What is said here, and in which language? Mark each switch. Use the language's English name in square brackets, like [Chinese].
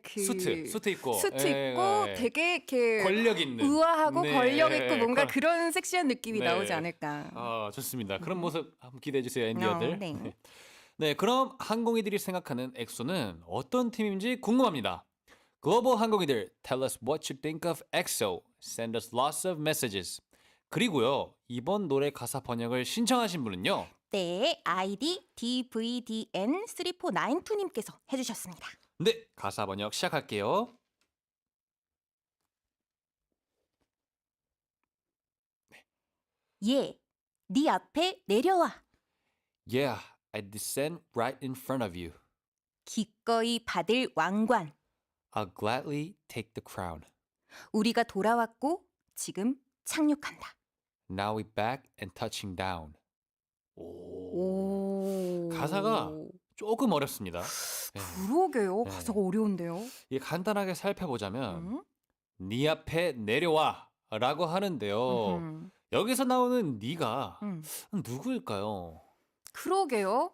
[Korean] 수트 입고 있고 되게 이렇게 권력 있는 우아하고 네. 권력 있고 뭔가 그런 섹시한 느낌이 네. 나오지 않을까. 좋습니다. 그런 모습 한번 기대해 주세요, 엔디어들. 네. 네, 그럼 항공이들이 생각하는 엑소는 어떤 팀인지 궁금합니다. 글로벌 항공이들, [English] tell us what you think of EXO. Send us lots of messages. [Korean] 그리고요, 이번 노래 가사 번역을 신청하신 분은요. 네, 아이디 DVDN3492님께서 해주셨습니다. 네, 가사 번역 시작할게요. 예, 네 앞에 내려와. [English] Yeah, I descend right in front of you. [Korean] 기꺼이 받을 왕관. [English] I'll gladly take the crown. [Korean] 우리가 돌아왔고 지금 착륙한다. [English] Now we back and touching down. [Korean] 오. 가사가 조금 어렵습니다. 네. 그러게요. 네. 가사가 어려운데요. 이게 간단하게 살펴보자면 음? 네 앞에 내려와 라고 하는데요. 음흠. 여기서 나오는 네가 음. 누구일까요? 그러게요.